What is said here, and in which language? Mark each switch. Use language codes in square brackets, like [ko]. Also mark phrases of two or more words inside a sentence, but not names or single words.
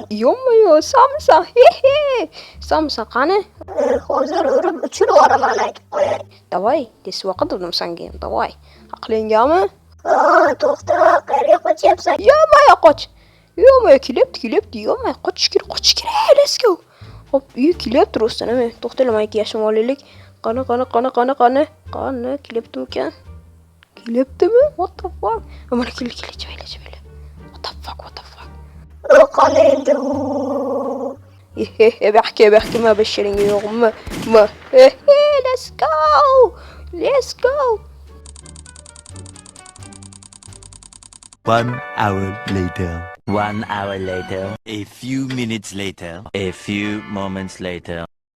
[uz] Yo'qmi? Senmisan? Senmisan, qani? Hozir urib uchirib yuboraman, aytib qo'yay. Davay, desvoqa dedim senga ham, davay. Aqlingami? To'xta, qayerga qochyapsan? Yo'qmi, qoch. Yo'qmi, kelyapti, yo'qmi, qochish kerak. [en] Let's go. [uz] Hop, kelyapti rostdan, to'xtanglar, mayki yashim olaylik. Qani, kelyaptimikan? Kelyaptimi? [en] What the fuck? [uz] Mana kelib. [en] What the fuck? [uz] Qani endi. Buyoqqa ma basharingga yo'qmi? [en] Let's go. 1 hour later. 1 hour later. A few minutes later. A few moments later.